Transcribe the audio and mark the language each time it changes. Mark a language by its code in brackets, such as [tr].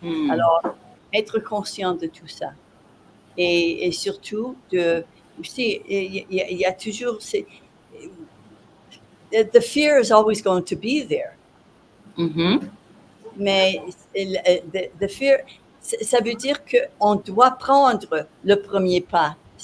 [fr] Alors, être conscient de tout ça. Et surtout, il y a toujours... [en] The fear is always going to be there. [fr] Mais [en] the fear, [fr] ça veut dire qu'on doit prendre le premier pas.